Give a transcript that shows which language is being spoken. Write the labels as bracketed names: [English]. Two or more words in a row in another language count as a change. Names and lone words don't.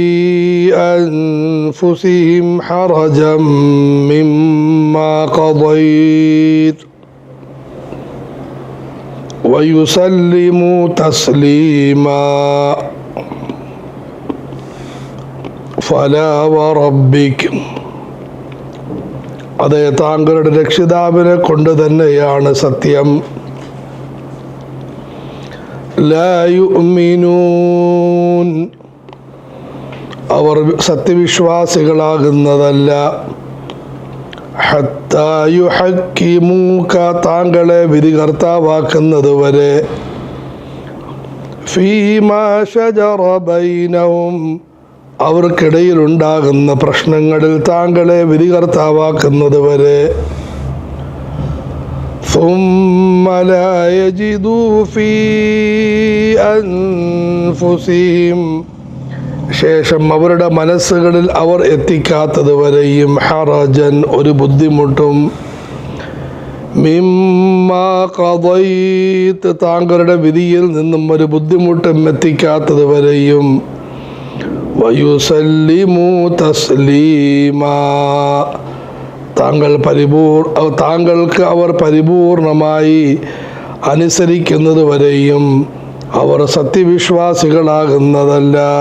[Arabic] أنفسهم حرجا مما قضيت ويسلموا تسليما فلا وربك [Malayalam] അതേ താങ്കളുടെ രക്ഷിതാവിനെ കൊണ്ട് തന്നെയാണ് സത്യം. [Arabic] لا يؤمنون [Malayalam] അവർ സത്യവിശ്വാസികളാകുന്നതല്ല. [Arabic] حتى يحكموك [Malayalam] താങ്കളെ വിധികർത്താവാക്കുന്നത് വരെ [Arabic] فيما شجر بينهم [Malayalam] അവർക്കിടയിലുണ്ടാകുന്ന പ്രശ്നങ്ങളിൽ താങ്കളെ വിധികർത്താവാക്കുന്നത് വരെ [Arabic] ثم لا يجدوا في أنفسهم [Malayalam] ശേഷം അവരുടെ മനസ്സുകളിൽ അവർ എത്തിക്കാത്തത് വരെയും ഹറജൻ ഒരു ബുദ്ധിമുട്ടും [Arabic] مما قضيت [Malayalam] താങ്കളുടെ വിധിയിൽ നിന്നും ഒരു ബുദ്ധിമുട്ടും എത്തിക്കാത്തത് വരെയും [Arabic] ويسلموا تسليما [Malayalam] താങ്കൾക്ക് അവർ പരിപൂർണമായി അനുസരിക്കുന്നത് വരെയും അവർ സത്യവിശ്വാസികളാകുന്നതല്ല.